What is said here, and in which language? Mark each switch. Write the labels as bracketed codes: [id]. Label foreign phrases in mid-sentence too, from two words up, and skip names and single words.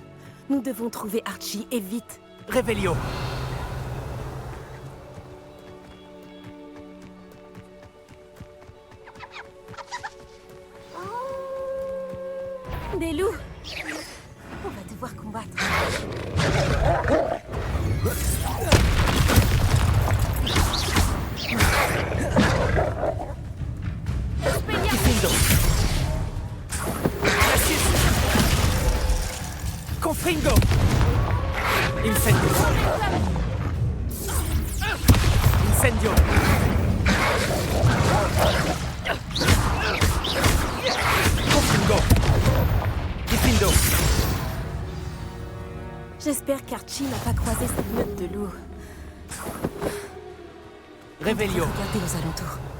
[fr] Nous devons trouver Archie, et vite. Revelio. Des loups! On va devoir combattre. Confringo! Incendio! Incendio! Confringo! Diffindo! J'espère qu'Archie n'a pas croisé cette meute de loups. Revelio! Regardez aux alentours.